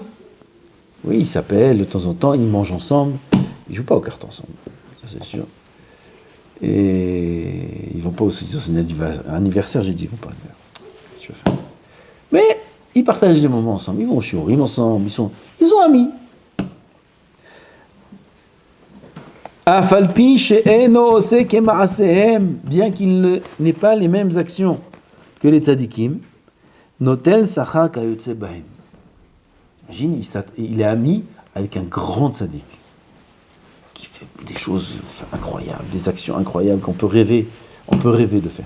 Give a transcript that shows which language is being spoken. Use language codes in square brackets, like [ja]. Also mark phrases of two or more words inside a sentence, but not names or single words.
[fr] Oui, ils s'appellent de temps en temps, ils mangent ensemble. Ils ne jouent pas aux cartes ensemble. C'est sûr. Et ils vont pas aussi dire c'est un anniversaire, j'ai dit ils vont pas le faire. Qu'est-ce que tu veux faire? Mais ils partagent des moments ensemble, ils vont au shiurim ensemble, ils sont amis. [he] אף על פי שאינו עושה כמעשיהם, [fr] bien qu'il n'ait pas les mêmes actions que les tzadikim, [he] נוטל שכר כיוצא בהם. [fr] Imagine, il est ami avec un grand tzaddik qui fait des choses incroyables, des actions incroyables qu'on peut rêver de faire.